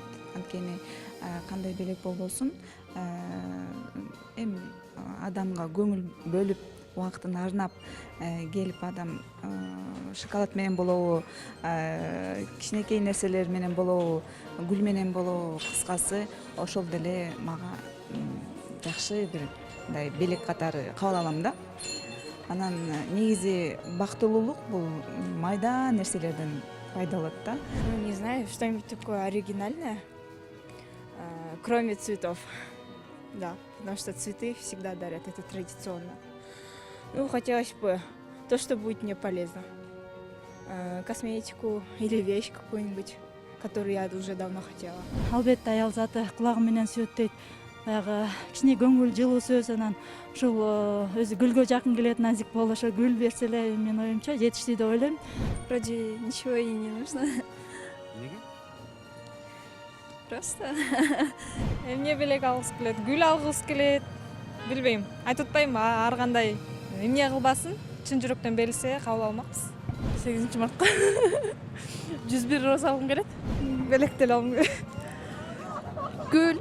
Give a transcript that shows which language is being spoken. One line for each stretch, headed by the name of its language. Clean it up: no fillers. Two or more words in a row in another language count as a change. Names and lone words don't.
Kyrgyz: Анткени кандай белек болбосун, эми адамга көңүл бөлүп, убактын арнап келип адам шоколад менен болобу, кичинекей нерселер менен болобу, гүл менен болобу, кыскасы ошол деле мага жакшы бир мындай белек катары кабыл алам да. Анан негизи бактылуулук бул майда нерселерден пайда алат да.
Russian: Не знаю, что-нибудь такое оригинальное, кроме цветов. Да, потому что цветы всегда дарят, это традиционно. Ну, хотелось бы то, что будет мне полезно. Косметику или вещь какую-нибудь, которую я уже давно хотела.
Kyrgyz: Албетте аял заты кулагы менен сүйөт дейт. Баягы кичине көңүл жылуу сөз, анан ушул өзү гүлгө жакын келет, назик болуп, ошо гүл берсе эле менин оюмча жетиштүү деп ойлойм.
Russian: Вроде ничего и не нужно.
Kyrgyz: Неге? Просто эмне белек алгысы келет, гүл алгысы келет. Билбейм, айтып атпайм, ар кандай эмне кылбасын, чын жүрөктөн берилсе кабыл алмакпыз. 8 мартка 101 роза алгым келет. Белек деле алгым келет. Гүл.